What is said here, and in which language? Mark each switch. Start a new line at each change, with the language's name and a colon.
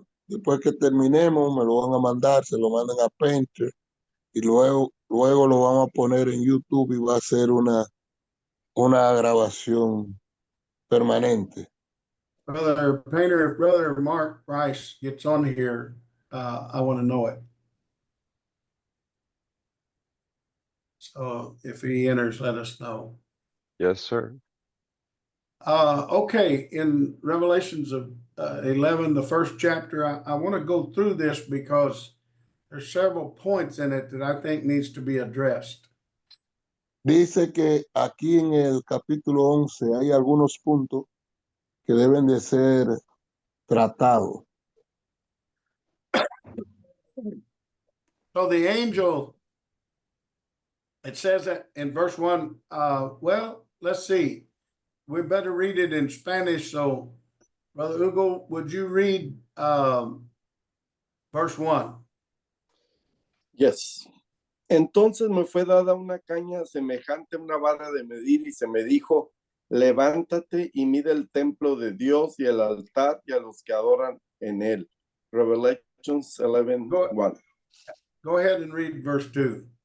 Spanish: Después que terminemos, me lo van a mandar, se lo mandan a Painter y luego lo vamos a poner en YouTube y va a ser una grabación permanente.
English: Brother Painter, if Brother Mark Rice gets on here, I want to know it. So if he enters, let us know. Yes, sir. Okay, in Revelations of 11, the first chapter, I want to go through this because there's several points in it that I think needs to be addressed.
Spanish: Dice que aquí en el capítulo 11 hay algunos puntos que deben de ser tratados.
English: So the angel, it says that in verse 1, well, let's see. We better read it in Spanish. So, Brother Hugo, would you read verse 1? Yes.
Spanish: Entonces me fue dada una caña semejante a una vara de medir y se me dijo, levántate y mide el templo de Dios y el altar y a los que adoran en él.
English: Revelations 11:1. Go ahead and read verse 2.